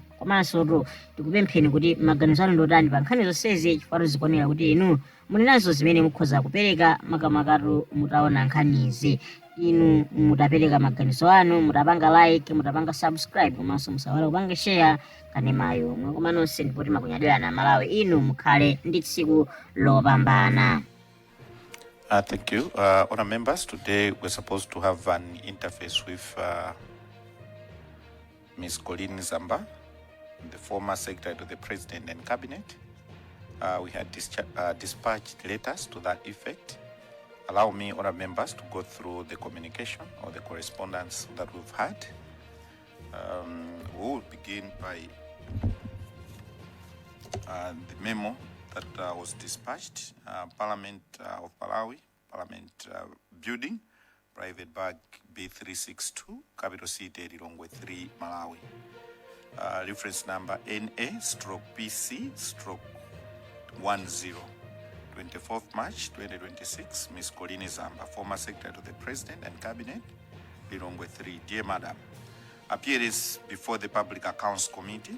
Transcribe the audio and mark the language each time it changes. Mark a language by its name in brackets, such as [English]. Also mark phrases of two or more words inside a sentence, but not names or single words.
[Nyanja] Komanso tikupempheni kuti maganizo anu ndotani pa nkhani zonsezi, chifukwa zikuonera kuti inu muli nazo zimene mukhoza kupereka makamakatu mutaona nkhanizi. Inu mutapereka maganizo anu, mutapanga like, mutapanga subscribe, komanso musawale kupanga share kanemayo. Mwakoma nonse ndipo timakunyadira na Malawi, inu mukhale ndi tsiku lopambana. [English] Thank you. Honor members, today we're supposed to have an interface with Ms. Coreen Zamba, the former Secretary to the President and Cabinet. We had dispatched letters to that effect. Allow me, honor members, to go through the communication or the correspondence that we've had. We will begin by the memo that was dispatched. Parliament of Malawi, Parliament Building, Private Bag B362, Capital City, Lilongwe 3, Malawi. Reference number NA/PC/10. 24th March 2026, Ms. Coreen Zamba, former Secretary to the President and Cabinet, Lilongwe 3. Dear Madam, appearance before the Public Accounts Committee.